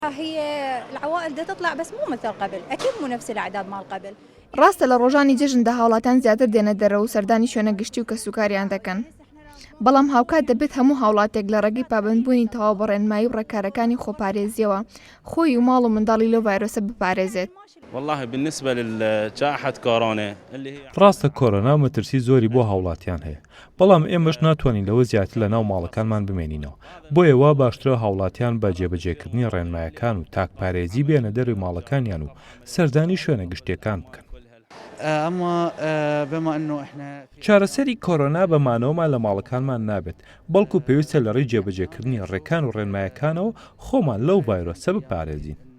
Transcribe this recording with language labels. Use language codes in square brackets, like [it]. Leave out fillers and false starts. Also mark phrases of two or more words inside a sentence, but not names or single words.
[ar] هي العوائل بدها تطلع بس مو مثل قبل، أكيد مو نفس الأعداد مال قبل. [ckb] ڕاستە لە ڕۆژانی جێژندا هاوڵاتیان زیاتر دێنە دەرەوە و سەردانی شوێنە گشتی و کەسوکاریان دەکەن. بەڵام هاوکات دەبێت هەموو هاوڵاتێک لە ڕێگەی پابندبوونی تەواو بە ڕێنمایی و ڕێکارەکانی خۆپارێزیەوە خۆی و ماڵ و منداڵی لەو ڤایرۆسە بپارێزێت. [ar] والله بالنسبة لجائحة كورونا اللي هي [ckb] ڕاستە کۆرۆنا مەترسی زۆری بۆ هاوڵاتیان هەیە، بەڵام ئێمەش ناتوانین لەوە زیاتر لە ناو ماڵەکانمان بمێنینەوە، بۆیە وا باشترە هاوڵاتیان بە جێبەجێکردنی ڕێنمایەکان و تاکپارێزی بێنە دەروی ماڵەکانیان و سەردانی شوێنە گشتیەکان بکەن. چارەسەری کۆرۆنا بەمانەوەمان لە ماڵەکانمان نابێت، بەڵکو پێویستە لە ڕێی جێبەجێکردنی ڕێکان و ڕێنمایەکانەوە خۆمان لەو ڤایرۆسە بپارێزین.